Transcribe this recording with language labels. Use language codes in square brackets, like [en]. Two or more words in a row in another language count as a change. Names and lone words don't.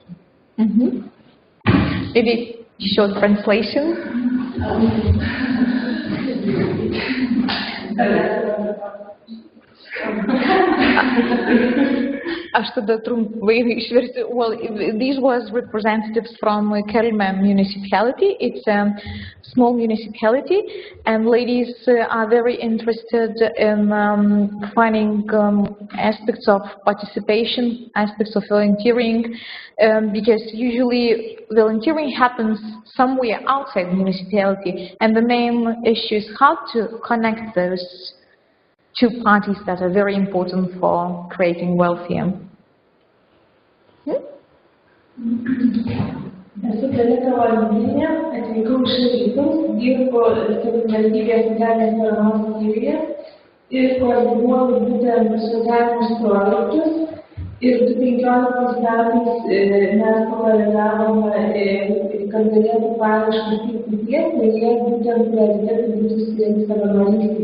[en] Maybe short translation. [lt] Aš tada trumpai išversiu. [en] Well, these was representatives from Kelmė municipality. It's a small municipality, and ladies are very interested in finding aspects of participation, aspects of volunteering, because usually volunteering happens somewhere outside the municipality, and the main issue is how to connect those two parties that are very important for creating welfare. [lt] Esu Kalita Valdienė, atvykau iš Rytus, dirbu savivaldybės socialinės paramos skyriuje ir koordinuoju būtent socialinius projektus. Ir 2015 metais mes pavėlavome, kad galėtų paraiškas teikti tie, kurie būtent prioritetai būtų skiriami savanorystei.